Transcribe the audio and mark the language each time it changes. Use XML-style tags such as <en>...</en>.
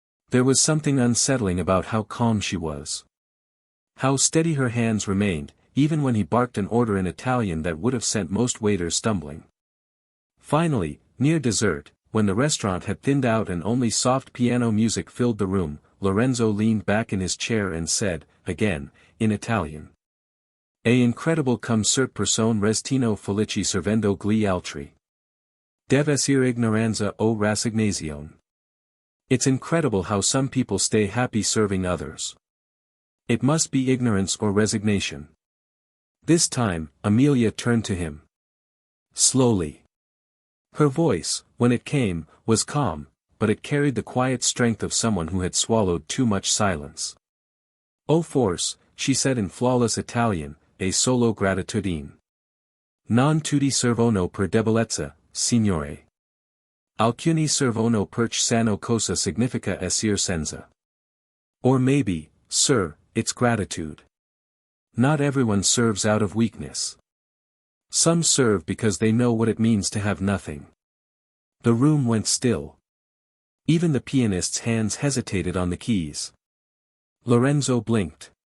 <en>There was something unsettling about how calm she was. How steady her hands remained, even when he barked an order in Italian that would have sent most waiters stumbling. Finally, near dessert, when the restaurant had thinned out and only soft piano music filled the room, Lorenzo leaned back in his chair and said, again, in Italian.</en> <it>"È incredible come certe persone restino felici servendo gli altri. Deve essere ignoranza o rassegnazione.</it> <en>It's incredible how some people stay happy serving others. It must be ignorance or resignation." This time, Amelia turned to him. Slowly. Her voice, when it came, was calm, but it carried the quiet strength of someone who had swallowed too much silence.</en> <it>"O forse,"</it> <en>she said in flawless Italian,</en> <it>"è solo gratitudine. Non tutti servono per debolezza, signore. Alcuni servono perché sanno cosa significa essere senza."</it> <en>Or maybe, "Sir, it's gratitude. Not everyone serves out of weakness. Some serve because they know what it means to have nothing." The room went still. Even the pianist's hands hesitated on the keys. Lorenzo blinked.</en>